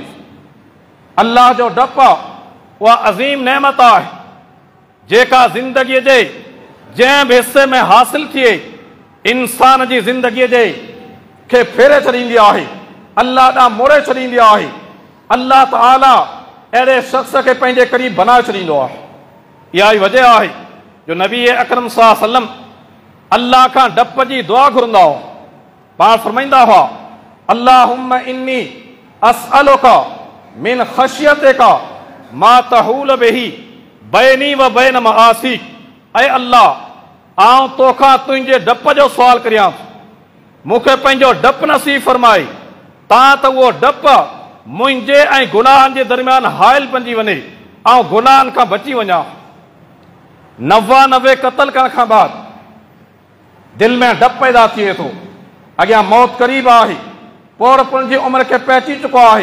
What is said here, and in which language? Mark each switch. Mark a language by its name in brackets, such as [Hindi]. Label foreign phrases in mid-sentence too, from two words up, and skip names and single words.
[Sindhi] अल्लाह जो डपु उहा अज़ीम नेमत आहे जेका ज़िंदगीअ जे जंहिं बि हिसे में हासिल थिए इंसान जी ज़िंदगीअ जे खे फेरे छॾींदी आहे, अल्लाह ॾांहुं मोड़े छॾींदी आहे। अल्लाह ताला अहिड़े शख़्स खे पंहिंजे क़रीब बनाए छॾींदो आहे। इहा ई वजह आहे जो नबी अकरम [Arabic] صلى الله عليه وسلم [Sindhi] अल्लाह खां डप जी दुआ घुरंदा हुआ। पाण फरमाईंदा हुआ [Arabic] اللهم إني أسألك من خشيتك ما تحول به بيني و بين معاصيك. [Sindhi] ऐ अल्लाह आउं तोखां तुंहिंजे डप जो सुवाल करियां, मूंखे पंहिंजो डपु नसीब फरमाए तां त उहो डपु मुंहिंजे ऐं गुनाहनि जे दरमियान हाइल बणिजी वञे, ऐं गुनाहनि खां बची वञा। 99 क़त्ल करण खां बाद दिलि में डपु पैदा थिए थो, अॻियां मौत क़रीब आहे, पौड़पण जी उमिरि खे पहुची चुको आहे।